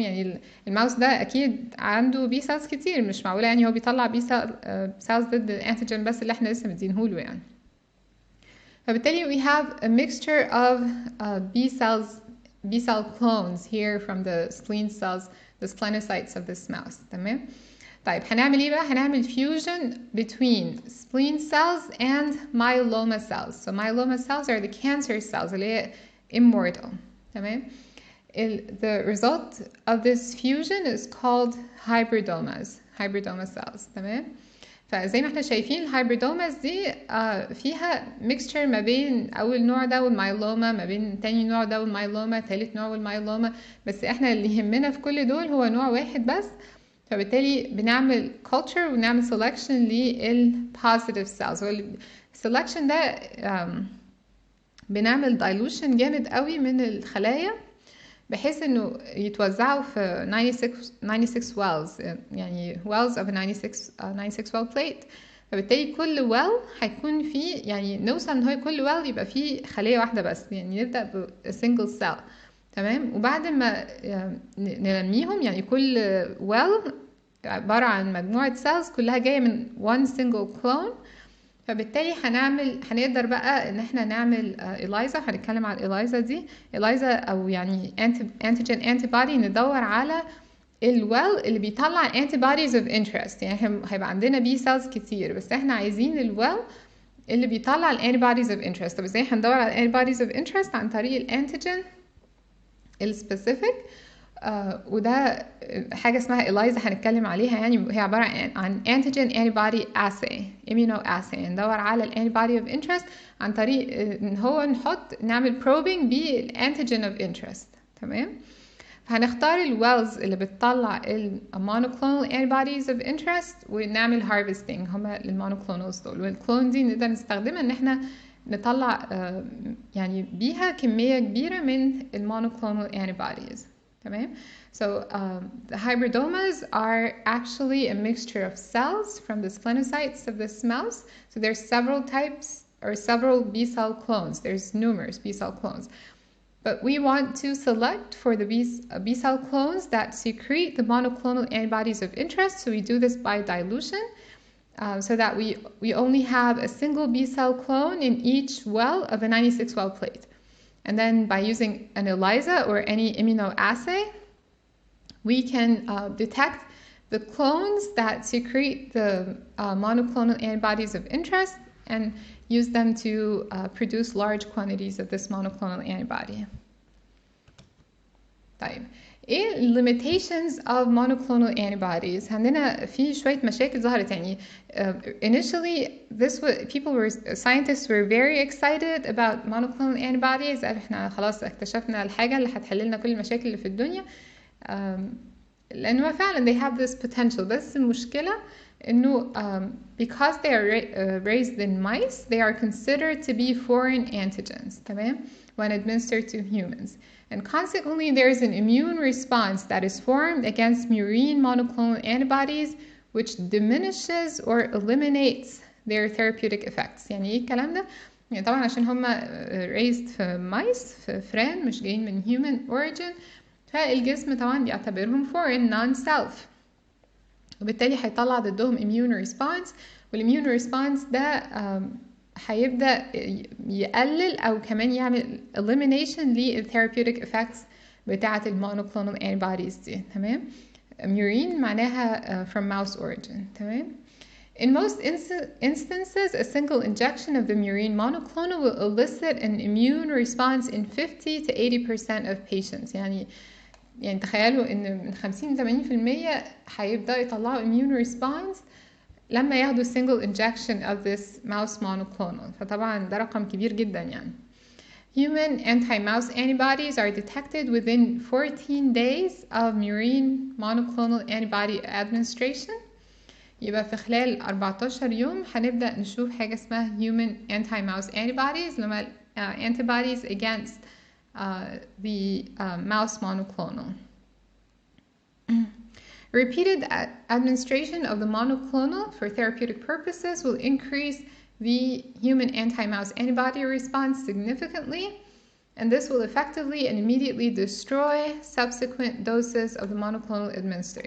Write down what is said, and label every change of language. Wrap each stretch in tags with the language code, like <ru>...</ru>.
<ar>يعني الماوس ده اكيد عنده B cells كتير، مش معقوله يعني هو بيطلع B cells ضد الانتيجين بس اللي احنا لسه مدينهوله يعني. فبالتالي</ar> <en>we have a mixture of B cell clones here from the spleen cells, the splenocytes of this mouse.</en> <ar>تمام. طيب هنعمل ايه بقى؟ هنعمل</ar> <en>fusion between spleen cells and myeloma cells. So myeloma cells are the cancer cells</en> <ar>اللي هي</ar> <en>immortal.</en> <ar>تمام.</ar> <en>The result of this fusion is called hybridoma cells.</en> <ar>تمام. فزي ما احنا شايفين الهايبريدوماز دي فيها ميكستشر ما بين اول نوع ده والمايلوما، ما بين تاني نوع ده والمايلوما، تالت نوع والمايلوما، بس احنا اللي يهمنا في كل دول هو نوع واحد بس. فبالتالي بنعمل culture ونعمل selection للpositive cells. والسelection ده بنعمل dilution جامد قوي من الخلايا بحيث انه يتوزعوا في 96 wells، يعني</ar> <en>wells of a 96 well plate.</en> <ar>فبالتالي كل well هيكون فيه، يعني نوصل ان هو كل well يبقى فيه خلية واحدة بس، يعني نبدأ ب single cell. تمام. وبعد ما نلميهم، يعني كل well عبارة عن مجموعة cells كلها جاية من</ar> <en>one single clone.</en> <ar>فبالتالي هنقدر بقى ان احنا نعمل إلايزا. هنتكلم على الإلايزا دي. إلايزا او يعني antigen antibody، ندور على الويل اللي بيطلع</ar> <en>antibodies of interest.</en> <ar>يعني هيبقى عندنا بي سيلز كتير، بس احنا عايزين الويل اللي بيطلع</ar> <en>antibodies of interest.</en> <ar>طب ازاي هندور على</ar> <en>antibodies of interest؟</en> <ar>عن طريق الانتيجين السبيسيفيك. وده حاجة اسمها إلايزا هنتكلم عليها. يعني هي عبارة عن</ar> <en>antigen antibody assay immunoassay.</en> <ar>ندور على</ar> <en>antibody of interest</en> <ar>عن طريق ان هو نعمل probing بالانتيجين</ar> <en>of interest.</en> <ar>تمام. فهنختار الويلز اللي بتطلع</ar> <en>monoclonal antibodies of interest</en> <ar>ونعمل harvesting هما للمونوكلونالز دول. والكلون دي نقدر نستخدمها ان احنا نطلع يعني بيها كمية كبيرة من monoclonal antibodies. تمام.</ar> <en>So the hybridomas are actually a mixture of cells from the splenocytes of this mouse. So there's several types or several B cell clones. There's numerous B cell clones. But we want to select for the B cell clones that secrete the monoclonal antibodies of interest. So we do this by dilution, so that we only have a single B cell clone in each well of a 96 well plate. And then by using an ELISA or any immunoassay, we can detect the clones that secrete the monoclonal antibodies of interest and use them to produce large quantities of this monoclonal antibody.</en> <ar>طيب ايه</ar> <en>limitations of monoclonal antibodies؟</en> <ar>عندنا في شوية مشاكل ظهرت. يعني</ar> <en>initially scientists were very excited about monoclonal antibodies.</en> <ar>احنا خلاص اكتشفنا الحاجة اللي هتحل لنا كل المشاكل اللي في الدنيا، لأنه فعلا</ar> <en>they have this potential.</en> <ar>بس المشكلة إنه</ar> <en>because they are raised in mice, they are considered to be foreign antigens.</en> <ar>تمام.</ar> <en>when administered to humans. And consequently, there is an immune response that is formed against murine monoclonal antibodies, which diminishes or eliminates their therapeutic effects.</en> <ar>يعني ايه الكلام ده؟ يعني طبعا عشان هما raised في mice، في فئران، مش جايين من</ar> <en>human origin،</en> <ar>فالجسم طبعا بيعتبرهم</ar> <en>foreign non-self،</en> <ar>وبالتالي هيطلع ضدهم</ar> <en>immune response.</en> <ar>والimmune response ده هيبدأ يقلل أو كمان يعمل elimination لل</ar> <en>therapeutic effects</en> <ar>بتاعة المونوكلونال antibodies دي. تمام.</ar> <en>murine</en> <ar>معناها</ar> <en>from mouse origin.</en> <ar>تمام.</ar> <en>In most instances, a single injection of the murine monoclonal will elicit an immune response in 50 to 80% of patients.</en> <ar>يعني تخيلوا إن من 50 ل 80% هيبدأ يطلعوا immune response لما ياخدوا</ar> <en>single injection of this mouse monoclonal.</en> <ar>فطبعا ده رقم كبير جدا يعني.</ar> <en>Human anti-mouse antibodies are detected within 14 days of murine monoclonal antibody administration.</en> <ar>يبقى في خلال 14 يوم هنبدأ نشوف حاجة اسمها</ar> <en>human anti-mouse antibodies،</en> <ar>لما</ar> <en>antibodies against the mouse monoclonal. Repeated administration of the monoclonal for therapeutic purposes will increase the human anti-mouse antibody response significantly. and this will effectively and immediately destroy subsequent doses of the monoclonal administered.</en>